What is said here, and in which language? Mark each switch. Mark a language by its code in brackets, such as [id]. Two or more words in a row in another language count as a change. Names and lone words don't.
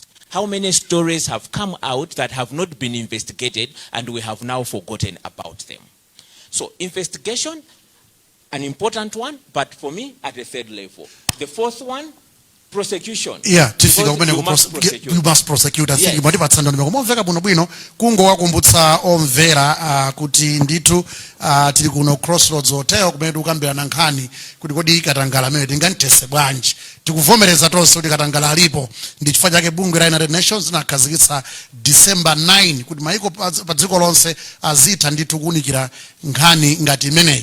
[en] How many stories have come out that have not been investigated and we have now forgotten about them? So investigation, an important one, but for me, at the third level. The fourth one, prosecution. Yeah, you must prosecute. I think yes. [ny] Mwati ndondomeko kumveka bwino kungo wakumbutsa omvera kuti nditu tili kuno Crossroads Hotel kumene tikukambirana nkhani kuti kodi Katangale amene tingantese bwanji. Tikuvomereza tonse kuti Katangale alipo, ndi chifukwa chake bungwe la United Nations linakhazikitsa December 9 kuti maiko pa dziko lonse azitha ndithu kuunikira nkhani ngati imeneyi.